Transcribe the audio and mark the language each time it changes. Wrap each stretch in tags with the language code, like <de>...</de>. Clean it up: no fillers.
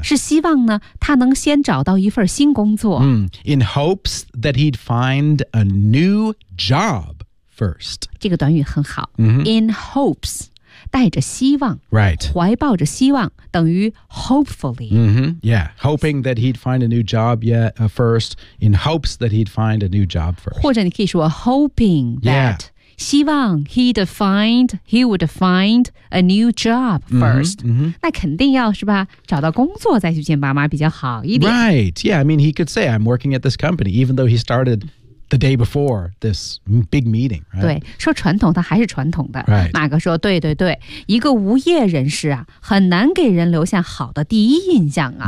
<zh>是希望呢他能先找到一份新工作。</zh> <en>Mm. In hopes that he'd find a new job first.</en> <zh>这个短语很好。</zh> <en>Mm-hmm. In hopes,</en> <zh>带着希望。</zh> <en>Right.</en> <zh>怀抱着希望等于 hopefully.</zh> <en>Mm-hmm. Yeah. Hoping that he'd find a new job yet, first. In hopes that he'd find a new job first.</en> <zh>或者你可以说</zh> <en>hoping that.、 Yeah. 希望 he would find a new job first. Mm-hmm, mm-hmm.</en> <zh>那肯定要是吧找到工作再去见爸妈比较好一点。</zh> <en>Right. Yeah, I mean, he could say, I'm working at this company, even though he started the day before this big meeting. Right?</en> <zh>对说传统他还是传统的。</zh> <en>Right.</en> <zh>马哥说对对对一个无业人士啊很难给人留下好的第一印象啊、</zh>